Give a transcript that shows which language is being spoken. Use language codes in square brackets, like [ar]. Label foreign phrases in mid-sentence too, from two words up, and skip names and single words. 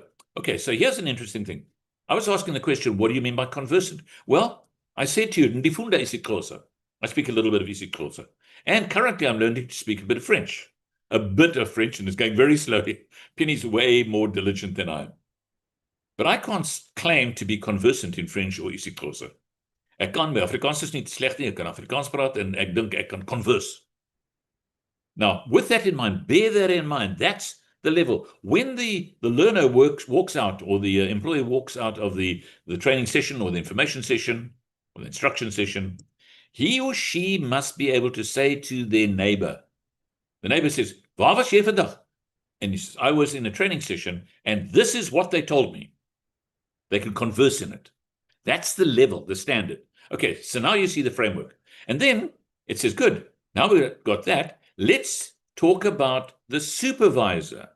[en] Okay, so here's an interesting thing. I was asking the question, what do you mean by conversant? Well, I said to you, [xh] Ndifunda isiXhosa. [en] I speak a little bit of isiXhosa. And currently I'm learning to speak a bit of French. And it's going very slowly. Penny's way more diligent than I am. But I can't claim to be conversant in French or isiXhosa. [af] Ek kan, my Afrikaans is nie sleg nie, ek kan Afrikaans praat en ek dink ek kan converse. [en] Now, with that in mind, bear that in mind, that's the level. When the learner walks out, or the employee walks out of the training session or the information session or the instruction session, he or she must be able to say to their neighbor, the neighbor says, [af] waar was jy vandag? [en] And he says, I was in a training session and this is what they told me. They can converse in it. That's the level, the standard. Okay, so now you see the framework. And then it says, good, now we've got that. Let's talk about the supervisor.